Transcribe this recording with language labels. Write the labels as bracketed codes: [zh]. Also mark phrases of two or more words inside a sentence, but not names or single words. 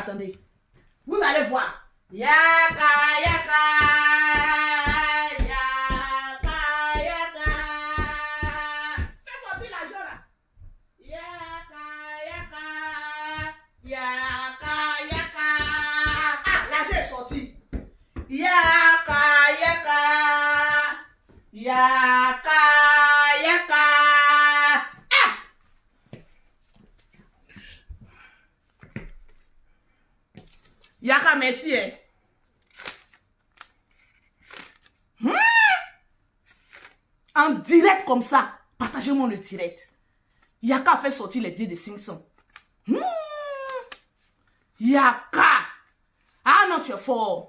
[fr] Attendez. Vous allez voir. Yaka Yaka. Yaka Yaka. Fais sortir l'argent là. Yaka Yaka. Yaka Yaka. Ah, l'argent est sorti. Yaka Yaka. Yaka Yaka. Ah! Yaka, merci. Hein? En direct comme ça, partagez-moi le direct. Yaka a fait sortir les billets de 500. Yaka. Ah non, tu es fort.